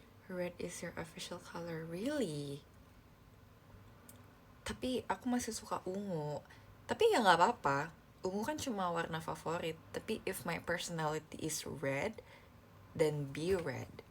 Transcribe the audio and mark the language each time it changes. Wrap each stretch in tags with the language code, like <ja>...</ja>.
<en>Red is your official color, really?</en> <id>Tapi aku masih suka ungu. Tapi ya nggak apa-apa. Ungu kan cuma warna favorit.</id> <en>Tapi if my personality is red, then be red.</en>